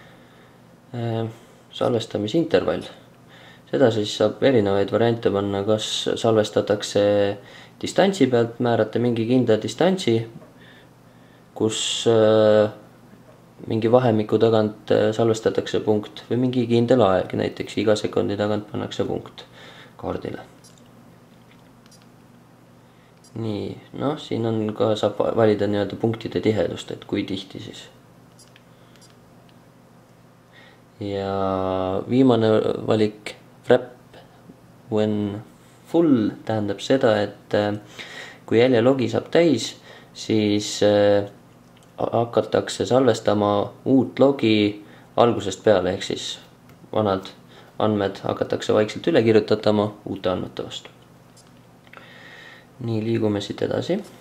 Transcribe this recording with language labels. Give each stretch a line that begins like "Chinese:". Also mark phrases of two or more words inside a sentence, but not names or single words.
Estonian: Salvestamisintervall. Seda siis saab erinevaid variante panna, kas salvestatakse distantsi pealt, määrate mingi kindla distantsi, kus mingi vahemiku tagant salvestatakse punkt või mingi kindel aeg, näiteks iga sekundi tagant pannakse punkt kaardile. Nii, siin on ka, saab valida punktide tihedust, et kui tihti siis. ja viimane valik
English: wrap when full
Estonian: tähendab seda, et kui jäljelogi saab täis, siis hakatakse salvestama uut logi algusest peale, ehk siis vanad andmed hakatakse vaikselt üle kirjutatama uute andmete vastu. Nii, liigume siit edasi.